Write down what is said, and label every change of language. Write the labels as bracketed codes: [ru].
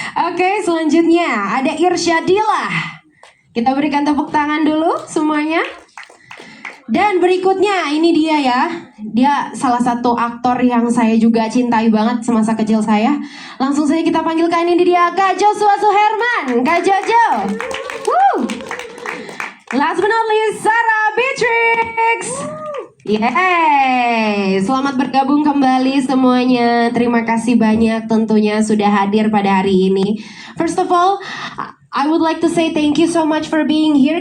[id] Oke, selanjutnya ada Irsya Dila. Kita berikan tepuk tangan dulu semuanya. Dan berikutnya ini dia ya. Dia salah satu aktor yang saya juga cintai banget semasa kecil saya. Langsung saja kita panggilkan, ini dia Kak Joshua Suherman. Kak Jojo. Woo. [en] Last but not least, Sarah Beatrix. [id] Yeay, selamat bergabung kembali semuanya. Terima kasih banyak tentunya sudah hadir pada hari ini. [en] First of all, I would like to say thank you so much for being here.